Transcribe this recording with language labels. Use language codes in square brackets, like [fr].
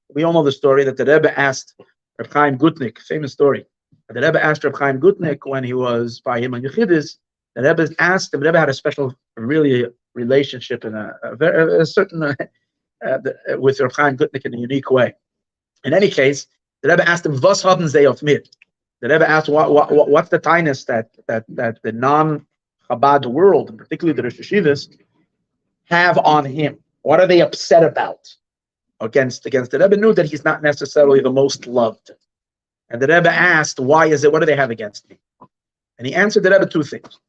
[en] We all know the story that the Rebbe asked Reb Chaim Gutnik. Famous story. The Rebbe asked Reb Chaim Gutnik when he was by him on Yechidus. The Rebbe asked him. The Rebbe had a special, really, relationship and a certain with Reb Chaim Gutnik in a unique way. In any case, the Rebbe asked him, [yi] "Was haben sie auf mir?" [en] The Rebbe asked, what's the tightness that the non-Chabad world, and particularly the Rosh Yeshivas, have on him? What are they upset about against? The Rebbe knew that he's not necessarily the most loved. And the Rebbe asked, why is it? What do they have against me? And he answered the Rebbe 2 things.